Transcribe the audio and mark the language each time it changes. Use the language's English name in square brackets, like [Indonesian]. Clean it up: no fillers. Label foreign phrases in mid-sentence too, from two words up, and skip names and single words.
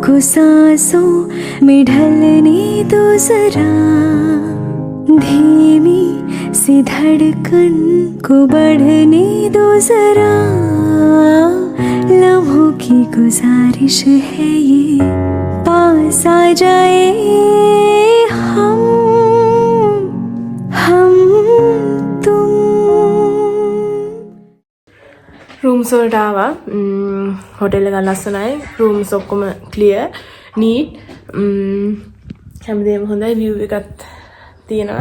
[Hindi] सांसों में ढलने दो जरा, धीमी सी धड़कन को बढ़ने दो जरा, लम्हों की गुजारिश है ये पास आ जाए हम तुम। [Sinhala] රූම්ස් වලට ආවා. හොටෙල් එක ලස්සනයි. රූම්ස් ඔක්කොම ක්ලියර්, නීට්. හැමදේම හොඳයි. view එකත් තියෙනවා.